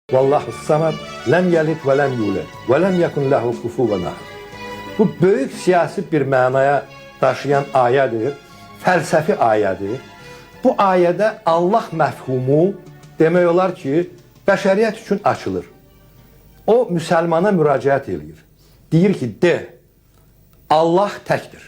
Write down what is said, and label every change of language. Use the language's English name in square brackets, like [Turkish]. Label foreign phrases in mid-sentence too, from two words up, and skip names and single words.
[Arabic] والله الصمد لم يلد ولم يولد ولم يكن له كفوا أحد. [Azerbaijani] Bu böyük siyasi bir mənaya daşıyan ayədir, fəlsəfi ayədir. Bu ayədə Allah məfhumu demək olar ki, bəşəriyyət üçün açılır. O, müsəlmana müraciət edir. Deyir ki, de, Allah təkdir.